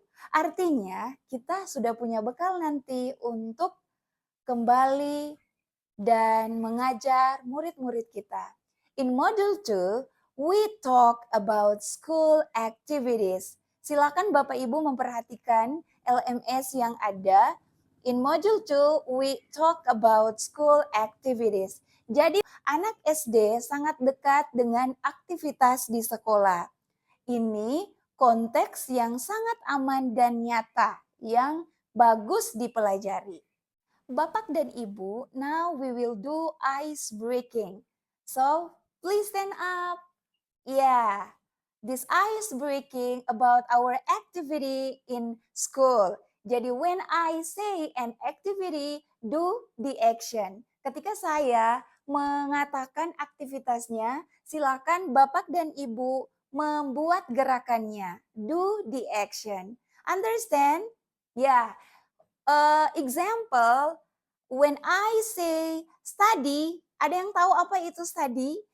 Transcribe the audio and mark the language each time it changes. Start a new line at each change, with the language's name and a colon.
Indonesian: Artinya kita sudah punya bekal nanti untuk kembali dan mengajar murid-murid kita.
English: In module 2, we talk about school activities.
Indonesian: Silakan Bapak Ibu memperhatikan LMS yang ada.
English: In module 2, we talk about school activities.
Indonesian: Jadi anak SD sangat dekat dengan aktivitas di sekolah. Ini konteks yang sangat aman dan nyata yang bagus dipelajari. Bapak dan Ibu,
English: now we will do ice breaking. So, please stand up. Yeah, this ice breaking about our activity in school. Jadi when I say an activity, do the action.
Indonesian: Ketika saya mengatakan aktivitasnya, silakan Bapak dan Ibu membuat gerakannya.
English: Do the action. Understand? Yeah. Example, when I say study,
Indonesian: ada yang tahu apa itu
English: study?